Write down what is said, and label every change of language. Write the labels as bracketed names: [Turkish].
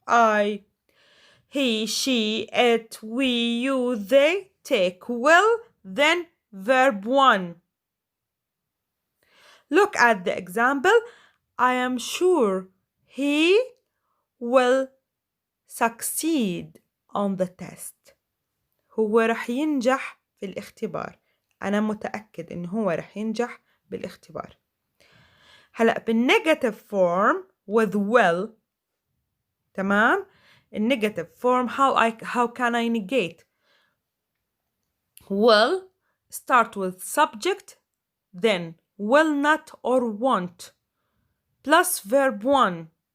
[English] I, he, she, it, we, you, they take will, then verb 1. Look at the example. I am sure he will succeed on the test. [Arabic] هو رح ينجح في الاختبار. أنا متأكد إنه هو رح ينجح بالاختبار. هلأ بالنيجاتيف [English] form with will. [Arabic] تمام؟ النيجاتيف [English] form how can I negate? Will start with subject, then will not or won't plus verb 1.